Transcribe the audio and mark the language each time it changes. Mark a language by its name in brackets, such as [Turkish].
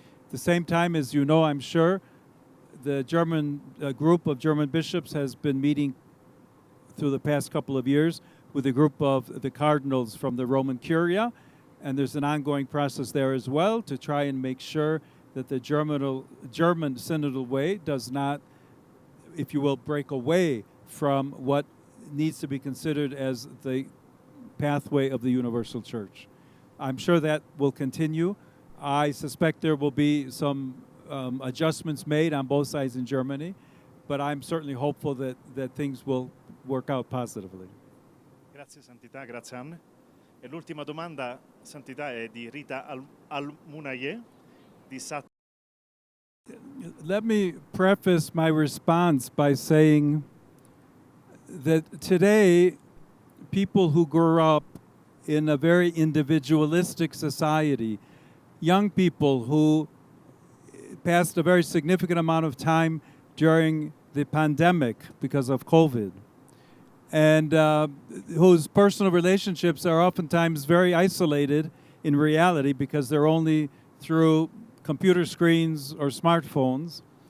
[English] At the same time, as you know, I'm sure, the German group of German bishops has been meeting through the past couple of years with a group of the cardinals from the Roman Curia, and there's an ongoing process there as well to try and make sure that the German synodal way does not, if you will, break away from what needs to be considered as the pathway of the universal church. I'm sure that will continue. I suspect there will be some adjustments made on both sides in Germany, but I'm certainly hopeful that things will work out positively. [Italian] Grazie Santità, grazie Anne. E l'ultima domanda, Santità, è di Rita Al-Munaye di Sat. [English] Let me preface my response by saying that today, people who grew up in a very individualistic society, young people who passed a very significant amount of time during the pandemic because of COVID, and whose personal relationships are oftentimes very isolated in reality because they're only through computer screens or smartphones.